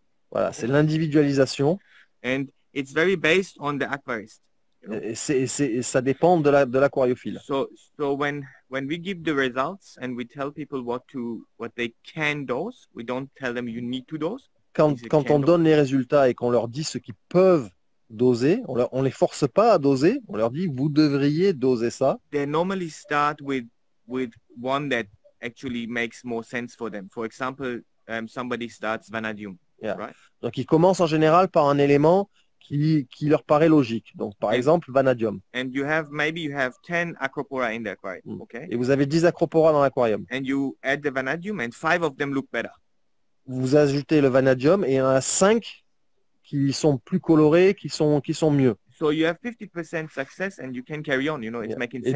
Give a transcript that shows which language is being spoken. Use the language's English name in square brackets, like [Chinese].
[French] Voilà, c'est l'individualisation. [English] And it's very based on the aquarist. [French] Et ça dépend de l'aquariophile. [English] So when we give the results and we tell people what they can dose, we don't tell them you need to dose. [French] Quand on donne les résultats et qu'on leur dit ce qu'ils peuvent doser, on les force pas à doser, on leur dit vous devriez doser ça. [English] They normally start with one that actually makes more sense for them. For example, somebody starts vanadium. Yeah. Right? [French] Donc ils commencent en général par un élément qui leur paraît logique. Donc par exemple vanadium. [English] And maybe you have 10 acropora in the aquarium, okay? [French] Et vous avez 10 acropora dans l'aquarium. [English] And you add the vanadium and 5 of them look better. [French] Vous ajoutez le vanadium et il y en a 5 qui sont plus colorés, qui sont mieux. [English] So you have 50% success and you can carry on, you know, it's making sense.